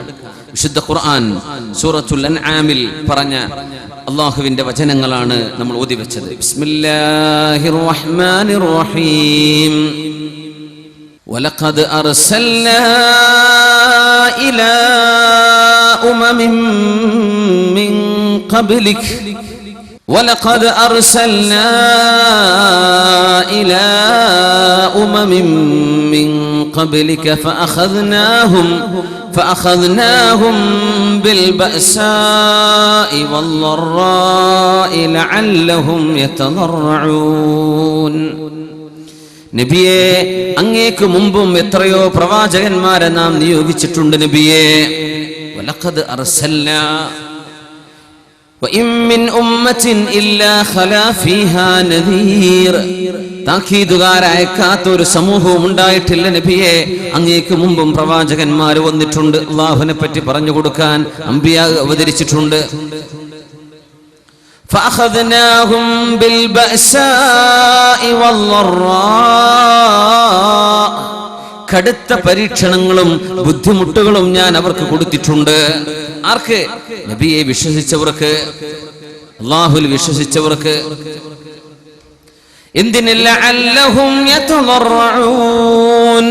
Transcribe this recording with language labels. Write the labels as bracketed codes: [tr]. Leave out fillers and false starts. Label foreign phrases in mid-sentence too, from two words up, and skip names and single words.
[ml] വിശുദ്ധ ഖുർആൻ സൂറത്തുൽ അൻആമിൽ പറഞ്ഞ അള്ളാഹുവിന്റെ വചനങ്ങളാണ് നമ്മൾ ഓതി വെച്ചത്. [ar] بسم الله الرحمن الرحيم. ولقد أرسلنا إلى أمم من قبلك ولقد أرسلنا إلى أمم من قبلك فأخذناهم بالبأساء والضراء لعلهم يتضرعون. [ml] നബിയെ, അങ്ങേക്ക് മുമ്പും എത്രയോ പ്രവാചകന്മാരെ നാം നിയോഗിച്ചിട്ടുണ്ട് നബിയെ. [ar] ولقد أرسلنا وإن من أمة إلا خلا فيها نذير. [ml] താക്കീതുകാരയക്കാത്ത ഒരു സമൂഹവും ഉണ്ടായിട്ടില്ല നബിയെ. അങ്ങേക്ക് മുമ്പും പ്രവാചകന്മാർ വന്നിട്ടുണ്ട്, അല്ലാഹുവിനെ പറ്റി പറഞ്ഞു കൊടുക്കാൻ അമ്പിയാ അവതരിച്ചിട്ടുണ്ട്. [ar] فأخذناهم بالبأساء والضراء. [ml] കടുത്ത പരീക്ഷണങ്ങളും ബുദ്ധിമുട്ടുകളും ഞാൻ അവർക്ക് കൊടുത്തിട്ടുണ്ട്. ആർക്ക്? നബിയെ വിശ്വസിച്ചവർക്ക്, അല്ലാഹുവിൽ വിശ്വസിച്ചവർക്ക്. [ar] എന്തിനില്ല? لعلهم يتضرعون.